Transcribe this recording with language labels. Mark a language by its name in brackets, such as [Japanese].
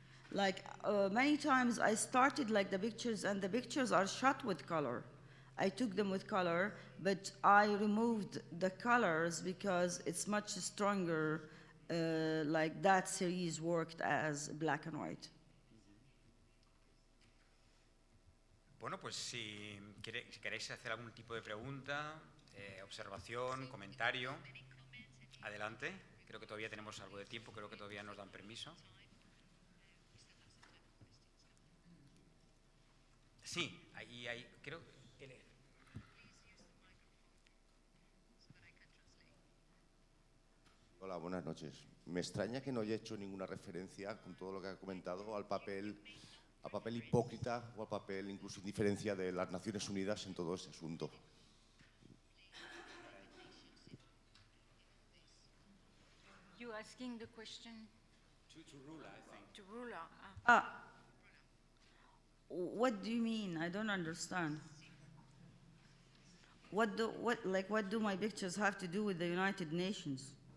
[English] Like many times I started like the pictures, and the pictures are shot with color. I took them with color, but I removed the colors because it's much stronger, like that series worked as black and white. [Spanish] Bueno, pues si queréis hacer algún tipo de pregunta, observación, comentario, adelante. Creo que todavía tenemos algo de tiempo, creo que todavía nos dan permiso. Sí, ahí creo que... Hola, buenas noches. Me extraña que no haya hecho ninguna referencia, con todo lo que ha comentado, al papel hipócrita o al papel incluso indiferencia de las Naciones Unidas en todo este asunto. [English] You asking the question To Rula, I think. to Rula? What do you mean? I don't understand. What do my pictures have to do with the United Nations?